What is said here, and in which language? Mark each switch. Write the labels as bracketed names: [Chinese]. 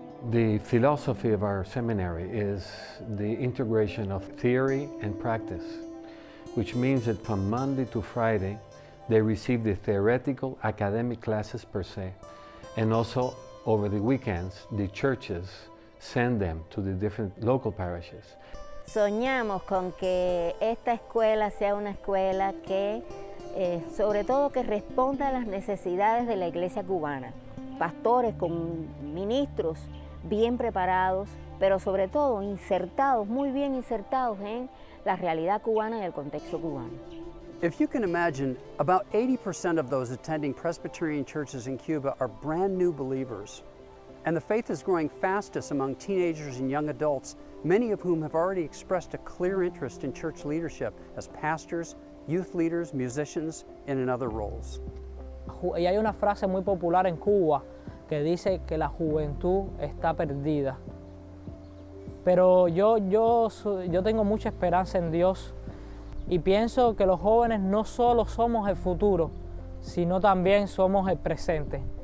[English] The philosophy of our seminary is the integration of theory and practice, which means that from Monday to Friday, they receive the theoretical academic classes per se, and also over the weekends, the churches send them to the different local parishes. [Spanish] Soñamos con que esta escuela sea una escuela que, sobre todo, que responda a las necesidades de la iglesia cubana. Pastores con ministros bien preparados, pero sobre todo insertados, muy bien insertados en la realidad cubana y el contexto cubano. [English] If you can imagine, about 80% of those attending Presbyterian churches in Cuba are brand new believers. And the faith is growing fastest among teenagers and young adults, many of whom have already expressed a clear interest in church leadership as pastors, youth leaders, musicians, and in other roles. [Spanish] Y hay una frase muy popular en Cuba que dice que la juventud está perdida. Pero yo tengo mucha esperanza en Dios y pienso que los jóvenes no solo somos el futuro, sino también somos el presente.